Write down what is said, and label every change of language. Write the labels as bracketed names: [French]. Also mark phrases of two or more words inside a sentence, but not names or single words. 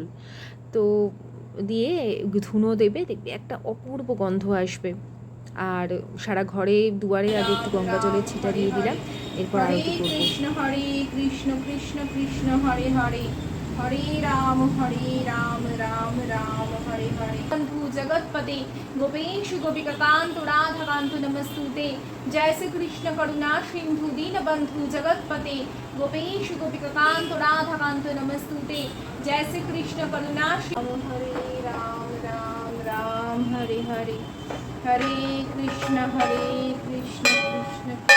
[Bangla] তো দিয়ে ধুনো দেবে, দেখবে একটা অপূর্ব গন্ধ আসবে। আর সারা ঘরে দুয়ারে আগে একটু গঙ্গা জলের ছিটা দিয়ে দিলাম, এরপর আরতি করবো। [Sanskrit] কৃষ্ণ হরে কৃষ্ণ কৃষ্ণ কৃষ্ণ হরে হরে, হরে রাম রাম রাম হরে হরে। বন্ধু জগৎপতে গোপেश गोपिकांत राधा कांत नमस्तुते। जय श्री कृष्ण करुणा सिंधु दीन बंधु जगतपते गोपेश गोपिकांत राधा कांत नमस्तुते। जय श्री कृष्ण करुणा हरे राम राम राम हरे हरे, हरे कृष्ण कृष्ण कृष्ण